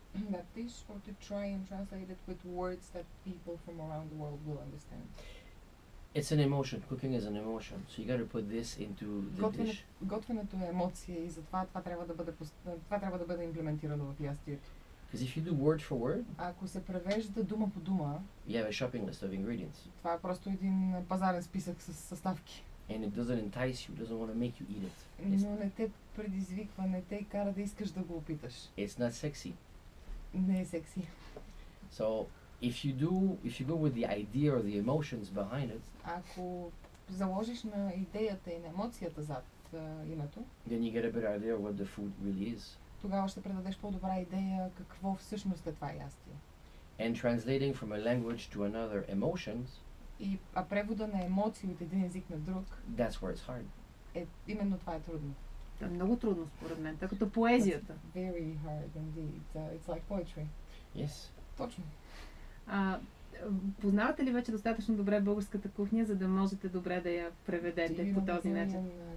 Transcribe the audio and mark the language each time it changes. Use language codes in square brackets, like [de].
[en] That dish, or to try and translate it with words that people from around the world will understand. It's an emotion. Cooking is an emotion. So you got to put this into the dish. [bg] Готвенето е емоция и затова това трябва да бъде имплементирано в ястието. [en] Because if you do word for word, [bg] ако се превежда дума по дума, [en] you have a shopping list of ingredients. [bg] Това е просто един пазарен списък с съставки. [en] And it doesn't entice you, doesn't want to make you eat it. [bg] Но не те предизвиква, не те кара да искаш да го опиташ. [en] It's not sexy. [bg] Не е секси. [en] So if you go with the idea or the emotions behind it, [bg] ако заложиш на идеята и на емоцията зад името, [en] then you get a better idea of what the food really is. [bg] Тогава ще предадеш по-добра идея какво всъщност е това ястие. [en] And translating from a language to another emotions, [bg] а превода на емоции от един език на друг, [en] that's where it's hard. [bg] Именно това е трудно. Това е много трудно според мен, тъй като поезията. [en] It's very hard indeed. It's like poetry. Yes. [bg] Точно. Познавате ли вече достатъчно добре българската кухня, за да можете добре да я преведете по този начин?